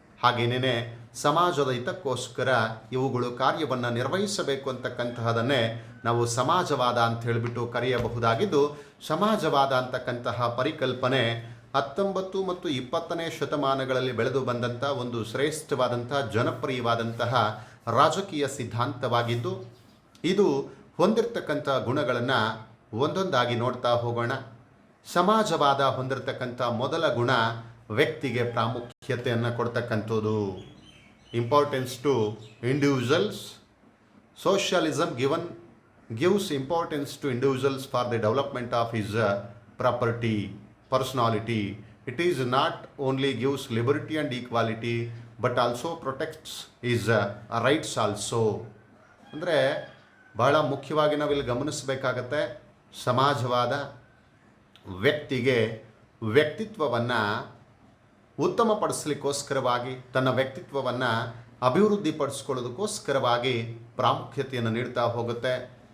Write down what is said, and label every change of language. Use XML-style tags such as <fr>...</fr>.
<kn>ಹಾಗೇನೇ ಸಮಾಜದ ಹಿತಕ್ಕೋಸ್ಕರ ಇವುಗಳು ಕಾರ್ಯವನ್ನು ನಿರ್ವಹಿಸಬೇಕು ಅಂತಕ್ಕಂತಹದನ್ನೇ ನಾವು ಸಮಾಜವಾದ ಅಂತ ಹೇಳಿಬಿಟ್ಟು ಕರೆಯಬಹುದಾಗಿದ್ದು, ಸಮಾಜವಾದ ಅಂತಕ್ಕಂತಹ ಪರಿಕಲ್ಪನೆ 19 ಮತ್ತು 20ನೇ ಶತಮಾನಗಳಲ್ಲಿ ಬೆಳೆದು ಬಂದಂಥ ಒಂದು ಶ್ರೇಷ್ಠವಾದಂಥ ಜನಪ್ರಿಯವಾದಂತಹ ರಾಜಕೀಯ ಸಿದ್ಧಾಂತವಾಗಿದ್ದು, ಇದು ಹೊಂದಿರತಕ್ಕಂಥ ಗುಣಗಳನ್ನು ಒಂದೊಂದಾಗಿ ನೋಡ್ತಾ ಹೋಗೋಣ. ಸಮಾಜವಾದ ಹೊಂದಿರತಕ್ಕಂಥ ಮೊದಲ ಗುಣ ವ್ಯಕ್ತಿಗೆ ಪ್ರಾಮುಖ್ಯತೆಯನ್ನು ಕೊಡ್ತಕ್ಕಂಥದ್ದು.</kn> <en>Importance to individuals. Socialism gives importance to individuals for the development of his property, personality. It is not only gives liberty and equality but also protects his rights also.</en> <kn>ಅಂದರೆ ಬಹಳ ಮುಖ್ಯವಾಗಿ ನಾವಿಲ್ಲಿ ಗಮನಿಸಬೇಕಾಗತ್ತೆ, ಸಮಾಜವಾದ ವ್ಯಕ್ತಿಗೆ ವ್ಯಕ್ತಿತ್ವವನ್ನು ಉತ್ತಮಪಡಿಸಲಿಕ್ಕೋಸ್ಕರವಾಗಿ, ತನ್ನ ವ್ಯಕ್ತಿತ್ವವನ್ನು ಅಭಿವೃದ್ಧಿಪಡಿಸ್ಕೊಳ್ಳೋದಕ್ಕೋಸ್ಕರವಾಗಿ ಪ್ರಾಮುಖ್ಯತೆಯನ್ನು ನೀಡ್ತಾ ಹೋಗುತ್ತೆ.</kn>